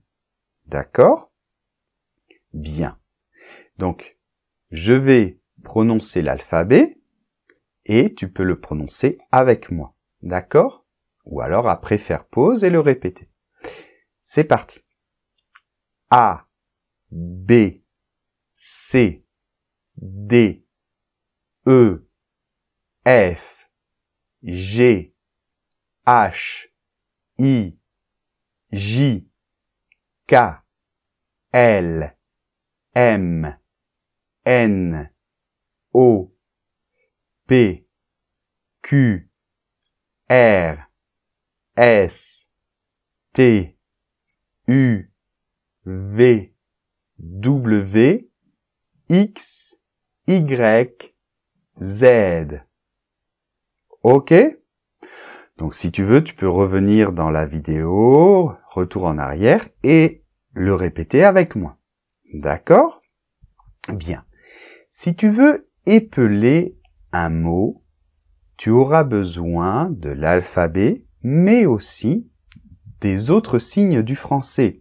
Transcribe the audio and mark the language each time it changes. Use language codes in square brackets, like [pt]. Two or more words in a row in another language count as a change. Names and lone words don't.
[fr] D'accord? Bien. Donc, je vais prononcer l'alphabet et tu peux le prononcer avec moi. D'accord? Ou alors après faire pause et le répéter. C'est parti. A, B, C, D, E, F, G, H, I, J, K, L, M, N, O, P, Q, R, S, T, U, V, W, X, Y, Z. Ok? Donc si tu veux, tu peux revenir dans la vidéo, retour en arrière et le répéter avec moi. D'accord? Bien. Si tu veux épeler un mot, tu auras besoin de l'alphabet, mais aussi des autres signes du français.